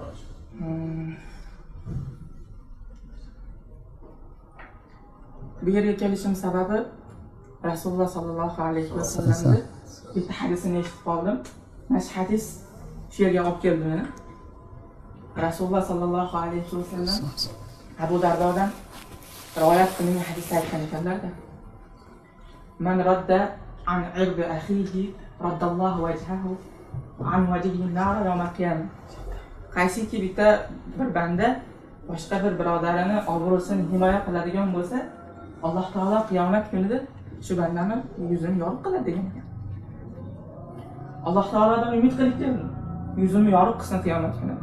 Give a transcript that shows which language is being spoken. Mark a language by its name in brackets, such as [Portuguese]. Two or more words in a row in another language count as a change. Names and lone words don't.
[Uzbek] Bu yerga kelishim sababi Rasululloh sallallohu alayhi vasallamning bitta hadisini eshitib qoldim. Mana shu hadis shu yerga olib keldi meni. Rasululloh sallallohu alayhi vasallam Abu Dardodan rivoyat qilingan hadisda aytgan ekanlar-da. [Arabic] من رد عن عرض أخيه رد الله وجهه عن وجهه النار يوم القيامة. [Uzbek] Qaysiki bitta bir banda boshqa bir birodarini obro'sini himoya qiladigan bo'lsa, Alloh taolo qiyomat kunida shu bandani yuzini yorug' qiladi degan ekan. Alloh taolodan umid qilib keldim. Yuzimni yorug' qilsin qiyomat kunida.